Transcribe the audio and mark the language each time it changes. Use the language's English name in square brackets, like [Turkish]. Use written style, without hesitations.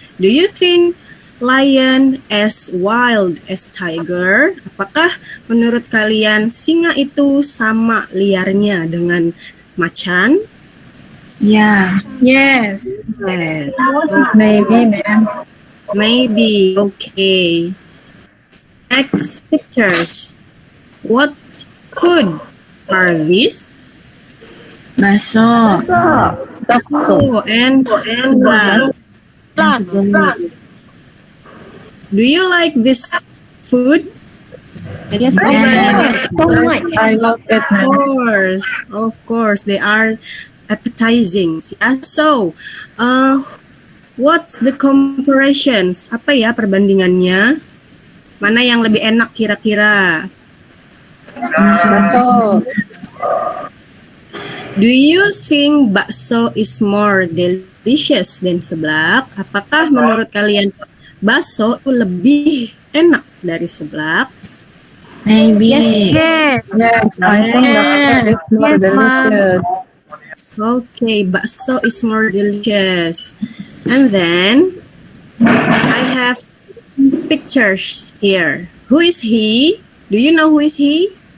[English] Do you think lion as wild as tiger? [Indonesian] Apakah menurut kalian singa itu sama liarnya dengan macan? [English] Yeah. Yes. Yes. Maybe, ma'am. Maybe. Okay. Next pictures. What foods are these? Bakso. Oh, and seblak. Do you like this food? Yes, I love it, ma'am. Of course, they are appetizing. Yeah? So, what's the comparisons? [Indonesian] Apa ya perbandingannya? Mana yang lebih enak kira-kira? Bakso. [English] Do you think bakso is more delicious than seblak? [Indonesian] Apakah menurut kalian bakso itu lebih enak dari seblak? [English] Maybe. Yes, I think that is more delicious. Okay, bakso is more delicious. And then, I have pictures here. Who is he? Do you know who is he?